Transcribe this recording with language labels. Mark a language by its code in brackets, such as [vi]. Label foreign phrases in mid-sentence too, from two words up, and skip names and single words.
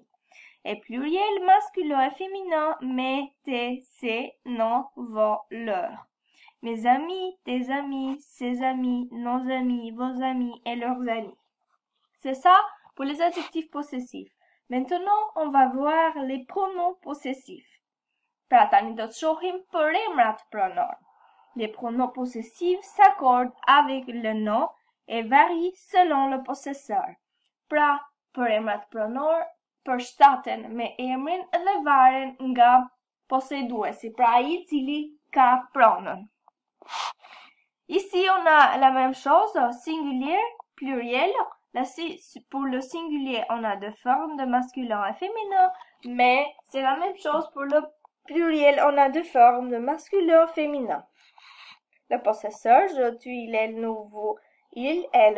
[fr] Et pluriel masculin et féminin, mes, tes, ses, nos, vos, leurs. Mes amis, tes amis, ses amis, nos amis, vos amis et leurs amis. C'est ça pour les adjectifs possessifs. Maintenant, on va voir les pronoms possessifs. [sq] Pra tani do të shohim përemrat pronor. [fr] Les pronoms possessifs s'accordent avec le nom et varient selon le possesseur. [sq] Pra, përemrat pronor përshtaten me emrin dhe varen nga posseduesi, pra ai i cili ka pronon. [fr] Ici, on a la même chose, singulier, pluriel. Pour le singulier, on a deux formes de masculin et féminin, mais c'est la même chose pour le pluriel, on a deux formes de masculin et féminin. Le possesseur, je, tu, il, elle, nous, vous, il, elle.